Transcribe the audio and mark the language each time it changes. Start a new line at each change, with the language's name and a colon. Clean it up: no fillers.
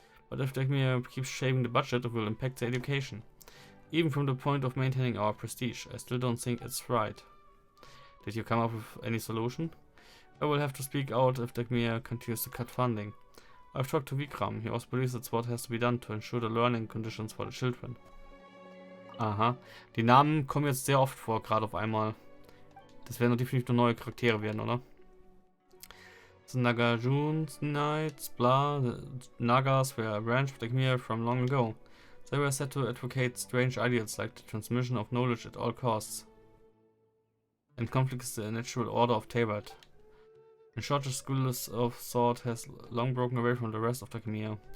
English: But if academia keeps shaving the budget, it will impact their education. Even from the point of maintaining our prestige, I still don't think it's right. Did you come up with any solution? I will have to speak out if academia continues to cut funding. I've talked to Vikram. He also believes that's what has to be done to ensure the learning conditions for the children. Aha.
German: Die Namen kommen jetzt sehr oft vor, gerade auf einmal. Das werden definitiv nur neue Charaktere werden, oder?
English: The Nagarjuns Knights, blah. The Nagas were a branch of the academia from long ago. They were said to advocate strange ideals like the transmission of knowledge at all costs. And conflicts the natural order of Teyvat. In short, the school of thought has long broken away from the rest of the academia.